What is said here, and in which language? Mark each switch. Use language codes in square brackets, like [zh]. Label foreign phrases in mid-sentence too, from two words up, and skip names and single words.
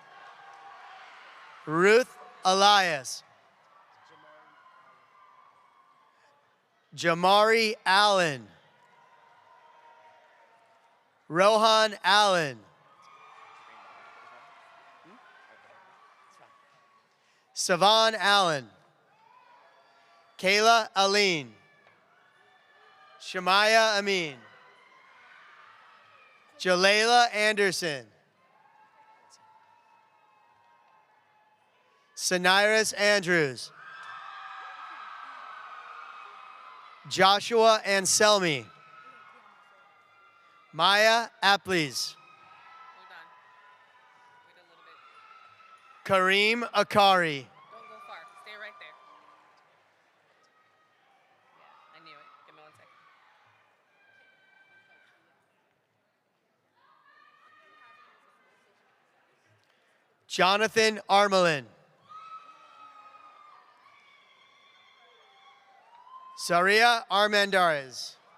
[en] Ruth Elias. Jamari Allen. Rohan Allen. Savan Allen. Kayla Aline. Shemaya Amin. Jalayla Anderson. Saniris Andrews. Joshua Anselmi. Maya Aples. Kareem Akari. Don't go far. Stay right there. Yeah, I knew it. Give me 1 second. Jonathan Armelin. Saria Armendariz.